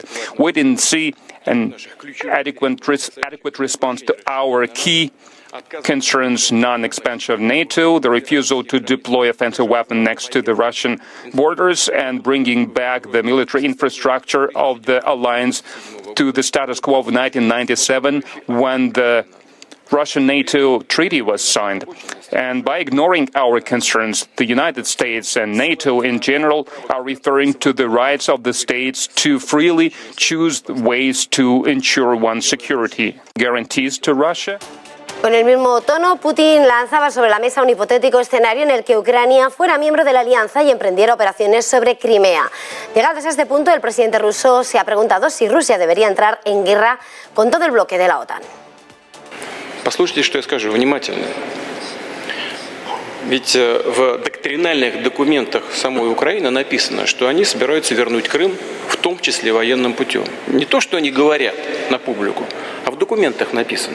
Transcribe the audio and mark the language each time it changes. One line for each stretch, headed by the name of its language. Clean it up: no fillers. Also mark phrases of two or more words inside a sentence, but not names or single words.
English: We didn't see an adequate response to our key concerns: non-expansion of NATO, the refusal to deploy offensive weapons next to the Russian borders, and bringing back the military infrastructure of the alliance to the status quo of 1997 when the Russian-NATO treaty was signed. And by ignoring our concerns, the United States and NATO in general are referring to the rights of the states to freely choose ways to ensure one's security. Guarantees to Russia.
Spanish: Con el mismo tono, Putin lanzaba sobre la mesa un hipotético escenario en el que Ucrania fuera miembro de la alianza y emprendiera operaciones sobre Crimea. Llegados a este punto, el presidente ruso se ha preguntado si Rusia debería entrar en guerra con todo el bloque de la OTAN.
Russian: Послушайте, что я скажу внимательно. Ведь в доктринальных документах самой Украины написано, что они собираются вернуть Крым, в том числе военным путем. Не то, что они говорят на публику, а в документах написано.